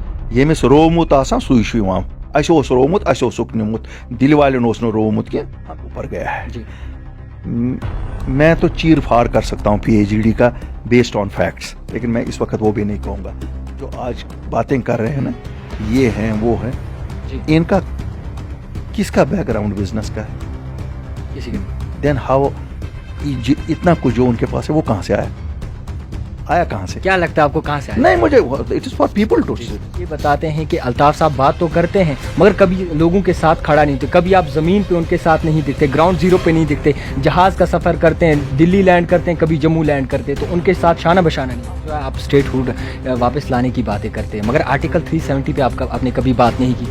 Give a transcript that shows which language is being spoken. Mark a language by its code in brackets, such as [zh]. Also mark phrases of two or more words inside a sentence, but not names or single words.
[hi] Yemis romut आसान सुई छु यिवान असे ओस रोमुत असे ओसुक निमुत दिल वालेन ओस न रोमुत के ऊपर गया है। मैं तो चीर फाड़ कर सकता हूँ PhD का [en] based on facts, [hi] लेकिन मैं इस वक्त वो भी नहीं कहूँगा। जो आज बातें कर रहे हैं ना, ये हैं वो है, इनका किसका बैकग्राउंड बिजनेस का है? [en] then how [hi] इतना कुछ जो उनके पास है वो कहाँ से आया कहाँ से? क्या लगता है आपको कहाँ से आया? नहीं, मुझे [en] it is for people to. [hi] ये बताते हैं कि अल्ताफ साहब बात तो करते हैं मगर कभी लोगों के साथ खड़ा नहीं दिखते, कभी आप ज़मीन पे उनके साथ नहीं दिखते, [en] ground zero [hi] पे नहीं दिखते, जहाज़ का सफ़र करते हैं, दिल्ली लैंड करते हैं, कभी जम्मू लैंड करते हैं, तो उनके साथ शाना बशाना नहीं। जो है आप स्टेटहुड वापस लाने की बातें करते हैं मगर आर्टिकल 370 पे आपने कभी बात नहीं की।